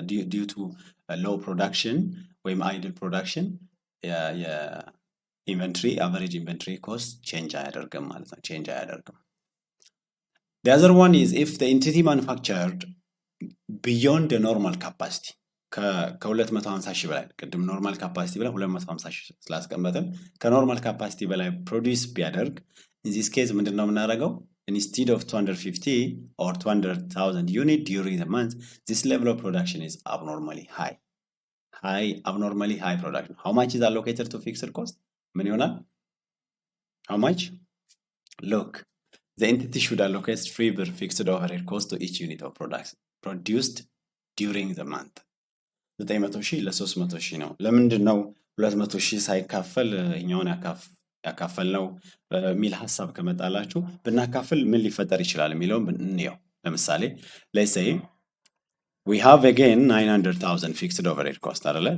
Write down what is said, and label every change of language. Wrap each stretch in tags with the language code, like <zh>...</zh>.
<am>ዲዩ ቱ ሎው ፕሮዳክሽን ወይም አይድል ፕሮዳክሽን የኢንቨንትሪ አቨሬጅ ኢንቨንትሪ ኮስት ቼንጅ አያደርግም ማለት ነው። ቼንጅ አያደርግም።</am> <en>The other one is if the entity manufactured beyond the normal capacity</en> <am>ከ250 ሺህ በላይ ቅድም ኖርማል ካፓሲቲ ብለን 250 ሺህ ስላስቀመጥን ከኖርማል ካፓሲቲ በላይ ፕሮዲውስ ቢያደርግ</am> <en>in this case</en> <am>ምንድነው የምናደርገው?</am> <en>Instead of 250 or 200,000 unit during the month, this level of production is abnormally high. Abnormally high production. How much is allocated to fixed cost?</en> <am>ምን ይሆናል?</am> <en>How much? Look, the entity should allocate 3 per fixed overhead cost to each unit of products produced during the month.</en> <am>900 ሺህ ለ300 ሺህ ነው። ለምንድን ነው 200 ሺህ ሳይካፈል እኛውን ያካፈል ነው የሚል ሀሳብ ከመጣላችሁ ብናካፍል ምን ሊፈጠር ይችላል የሚለውን እንየው። ለምሳሌ</am> <en>let's say we have again 900,000 fixed overhead cost</en> <am>አይደለ?</am>